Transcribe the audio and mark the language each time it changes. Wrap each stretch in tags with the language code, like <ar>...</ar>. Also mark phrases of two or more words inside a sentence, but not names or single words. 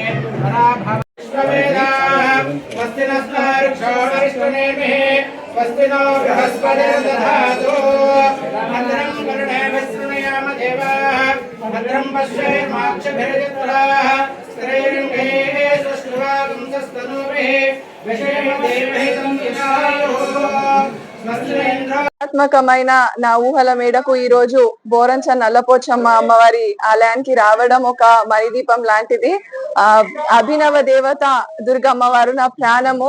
<sa>पराभवश्ववेदाः स्वस्ति नस्तार्क्षो वरिष्ठनेमिः स्वस्ति नो बृहस्पतिर्दधातु भद्रं कर्णेभिः शृणुयाम देवाः भद्रं पश्येमाक्षभिर्यत्राः स्त्रैर्गैः सुष्ठुवागुंसस्तनूभिः</sa> <te>ఆత్మకమైన నా ఊహల మేడకు ఈ రోజు బోరంచ నల్లపోచమ్మ అమ్మవారి ఆలయానికి రావడం ఒక మణిదీపం లాంటిది. అభినవ దేవత దుర్గమ్మవారు నా ప్రాణము.</te>